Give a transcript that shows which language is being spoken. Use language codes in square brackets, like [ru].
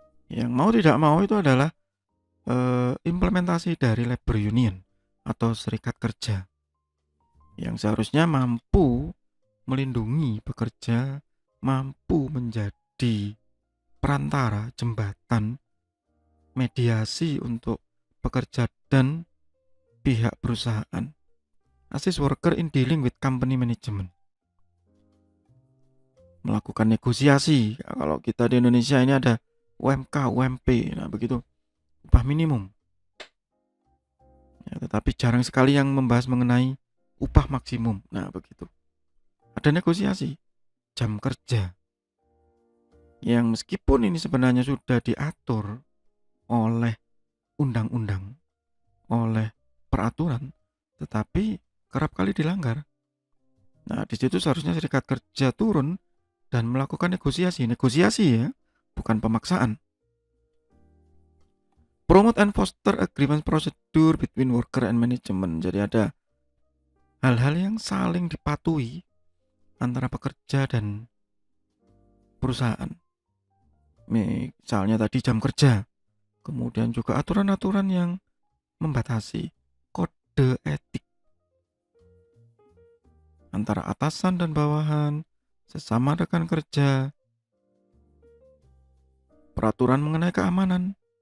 [id] Yang mau tidak mau itu adalah implementasi dari labor union atau serikat kerja yang seharusnya mampu melindungi pekerja, mampu menjadi perantara, jembatan, mediasi untuk pekerja dan pihak perusahaan. [en] Assist worker in dealing with company management. [id] Melakukan negosiasi. Kalau kita di Indonesia ini ada UMK, UMP, nah begitu, upah minimum. Ya, tetapi jarang sekali yang membahas mengenai upah maksimum. Nah begitu. Ada negosiasi jam kerja yang meskipun ini sebenarnya sudah diatur oleh undang-undang, oleh peraturan, tetapi kerap kali dilanggar. Nah, di situ seharusnya serikat kerja turun dan melakukan negosiasi ya, bukan pemaksaan. [en] Promote and foster agreement procedure between worker and management. [id] Jadi ada hal-hal yang saling dipatuhi antara pekerja dan perusahaan. Misalnya tadi jam kerja, kemudian juga aturan-aturan yang membatasi, kode etik antara atasan dan bawahan, sesama rekan kerja, peraturan mengenai keamanan.